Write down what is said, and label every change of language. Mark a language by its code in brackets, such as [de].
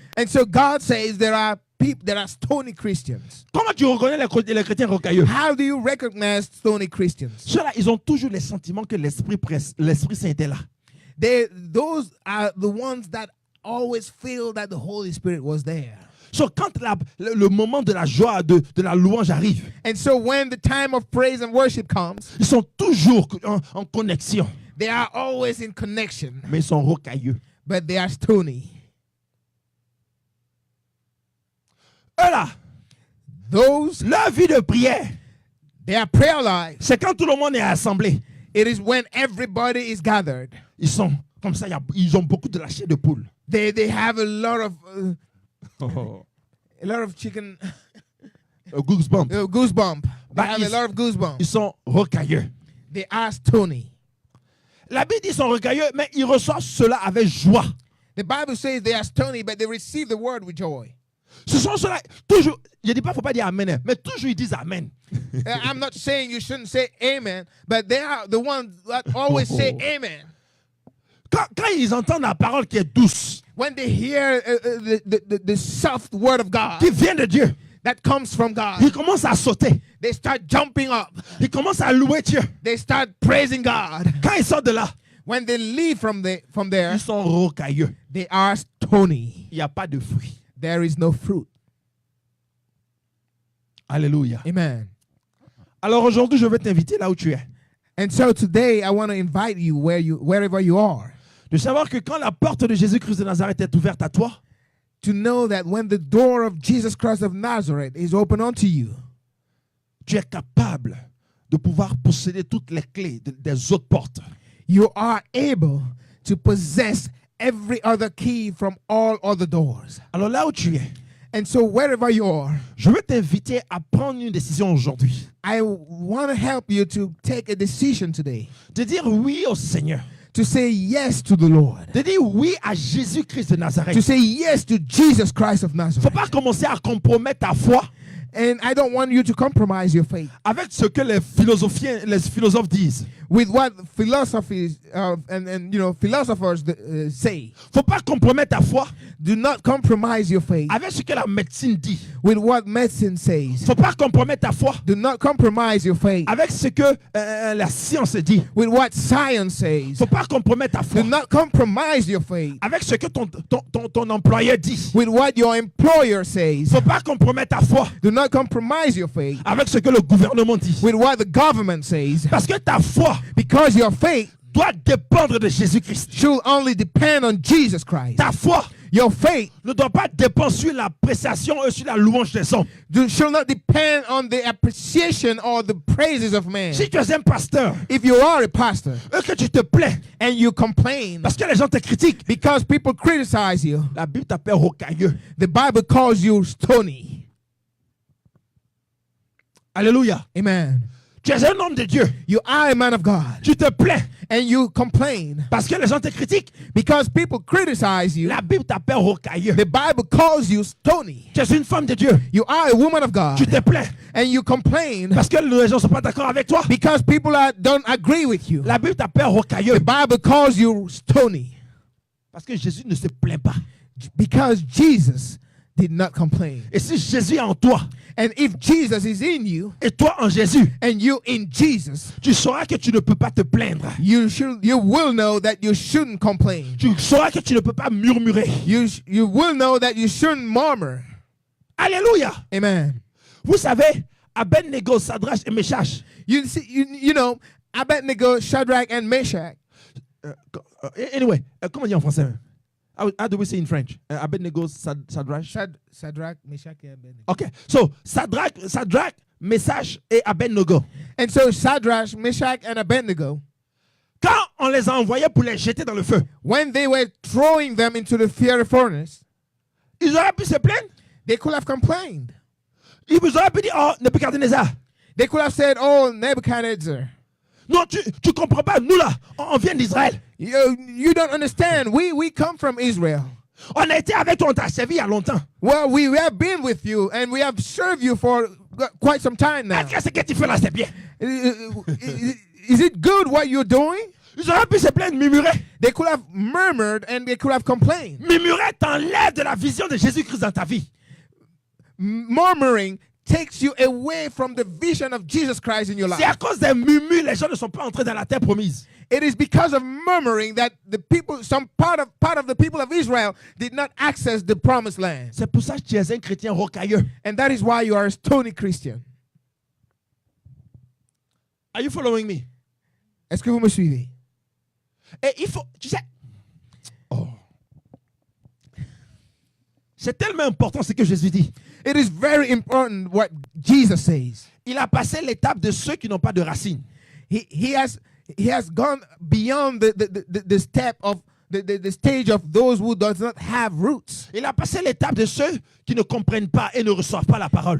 [en] And so God says there are people that are stony Christians. [fr] Comment tu reconnais les chrétiens rocailleux? [en] How do you recognize stony Christians? [fr] Ceux-là, ils ont toujours le sentiment que l'Esprit Saint était là. [en] Those are the ones that always feel that the Holy Spirit was there. [fr] So, quand le moment de la joie, de la louange arrive, [en] And so when the time of praise and worship comes, [fr] ils sont toujours en connexion, [en] they are always in connection, [fr] mais ils sont rocailleux. [en] but they are stony. [fr] Eux là, [en] Those, [fr] leur vie de prière, [en] their prayer life, [fr] c'est quand tout le monde est assemblé. [en] it is when everybody is gathered. [fr] Ils sont comme ça, ils ont beaucoup de la chair de poule. [en] They have a lot of chicken Goosebumps. goosebump. They But have a it's- lot of goosebumps. [fr] Ils sont rocailleux. [en] They are stony. [fr] La Bible dit qu'ils sont rocailleux, mais ils reçoivent cela avec joie. [en] The Bible says they are stony, but they receive the word with joy. [fr] Ce sont ceux-là, toujours, je ne dis pas, il ne faut pas dire Amen, hein, mais toujours ils disent Amen. [en] I'm not saying you shouldn't say amen, but they are the ones that always say amen. [fr] Quand ils entendent la parole qui est douce, [en] When they hear the soft word of God [fr] qui vient de Dieu, [en] that comes from God, [fr] ils commencent à sauter. [en] they start jumping up. [fr] Ils commencent à louer Dieu. [en] They start praising God. [fr] Quand ils sortent de là, [en] When they leave from there, [fr] ils sont rocailleux. [en] they are stony. [fr] Il n'y a pas de fruit. [en] There is no fruit. [fr] Alléluia. [en] Amen. [fr] Alors aujourd'hui, je vais t'inviter là où tu es. [en] And so today I want to invite you wherever you are, [fr] De savoir que quand la porte de Jésus-Christ de Nazareth est ouverte à toi, [en] to know that when the door of Jesus Christ of Nazareth is open unto you, [fr] tu es capable de pouvoir posséder toutes les clés des autres portes. [en] you are able to possess every other key from all other doors. [fr] Alors là où tu es, [en] And so wherever you are, [fr] je veux t'inviter à prendre une décision aujourd'hui. [en] I want to help you to take a decision today, [fr] De dire oui au Seigneur. [en] to say yes to the Lord, [fr] De dire oui à Jésus-Christ de [en] to [fr] Nazareth. [en] say yes to Jesus Christ of [fr] Il ne faut [en] Nazareth. [fr] pas commencer à compromettre ta foi [en] And I don't want you to compromise your faith [fr] avec ce que les philosophes disent. [en] with what philosophies and philosophers say. [fr] Il ne faut pas compromettre ta foi [en] Do not compromise your faith [fr] avec ce que la médecine dit. [en] with what medicine [fr] Il [en] says. [fr] ne faut pas compromettre ta foi [en] Do not compromise your faith [fr] avec ce que la science dit. [en] with what science [fr] Il ne [en] says. [fr] faut pas compromettre ta foi [en] Do not compromise your faith [fr] avec ce que ton employeur dit. [en] with what your employer [fr] Il [en] says. [fr] ne faut pas compromettre ta foi [en] Do not compromise your faith [fr] avec ce que le gouvernement dit. [en] with what the government says. [fr] Parce que ta foi [en] Because your faith [fr] doit dépendre de Jésus-Christ. [en] should only depend on Jesus Christ. [fr] Ta foi [en] Your faith [fr] ne doit pas dépendre sur l'appréciation et sur la louange des hommes. [en] should not depend on the appreciation or the praises of man. [fr] Si tu es un pasteur [en] If you are a pastor [fr] et que tu te plains [en] and you complain [fr] parce que les gens te critiquent, [en] because people criticize you, [fr] la Bible t'appelle rocailleux. [en] the Bible calls you stony. [fr] Alléluia. [en] Amen. [fr] Tu es un homme de Dieu. [en] You are a man of God [fr] Tu te plains [en] and you complain [fr] parce que les gens te critiquent. [en] because people criticize you. [fr] La Bible t'appelle rocailleux. [en] The Bible calls you stony. [fr] Tu es une femme de Dieu. [en] You are a woman of God [fr] Tu te plains [en] and you complain [fr] parce que les gens ne sont pas d'accord avec toi. [en] because people don't agree with you. [fr] La Bible t'appelle rocailleux [en] The Bible calls you stony [fr] parce que Jésus ne se plaint pas. [en] because Jesus did not complain. [fr] Et si Jésus est en toi [en] And if Jesus is in you [fr] et toi en Jésus, [en] and you in Jesus, [fr] tu sauras que tu ne peux pas te plaindre. [en] you will know that you shouldn't complain. [fr] Tu sauras que tu ne peux pas murmurer. [en] You will know that you shouldn't murmur. [fr] Alléluia. [en] Amen. [fr] Vous savez, Abednego, Sadrach et Meshach. [en] You see, you know, Abednego, Shadrach, and Meshach. Anyway, [fr] comment on dit en français? [en] How do we say in French? Abednego, Sadrach. Shadrach, Meshach, and Abednego. [fr] Okay, so Sadrach, Meshach et Abednego. [en] And so Shadrach, Meshach, and Abednego, [fr] Quand on les a envoyés pour les jeter dans le feu, [en] when they were throwing them into the fiery furnace, [fr] ils auraient pu se plaindre. [en] they could have complained. [fr] Ils auraient pu dire, oh, Nebuchadnezzar. [en] They could have said, "Oh, Nebuchadnezzar, [fr] Non, tu comprends pas. Nous là, on vient d'Israël. [en] you don't understand. We come from Israel. [fr] On a été avec toi, on t'a servi il y a longtemps. [en] Well, we have been with you and we have served you for quite some time now. [fr] Est-ce que ce que tu fais là, c'est bien? [en] Is it good what you're doing?" [fr] Ils auraient pu se plaindre, murmurer. [en] They could have murmured and they could have complained. [fr] Murmurer t'enlève de la vision de Jésus-Christ dans ta vie. [en] murmuring takes you away from the vision of Jesus Christ in your [fr] C'est à [en] life. [fr] cause des murmures, les gens ne sont pas entrés dans la terre promise. [en] It is because of murmuring that the people, some part of the people of Israel did not access the promised land. [fr] C'est pour ça que tu es un chrétien rocailleux. [en] And that is why you are a stony Christian. Are you following me? [fr] Est-ce que vous me suivez? Et il faut, tu sais, c'est tellement important ce que Jésus dit. [en] It is very important what Jesus says. [fr] Il a passé l'étape de ceux qui n'ont pas de racines. [en] He has gone beyond the step of the stage of those who does not have roots. [fr] Il a passé l'étape de ceux qui ne comprennent pas et ne reçoivent pas la parole.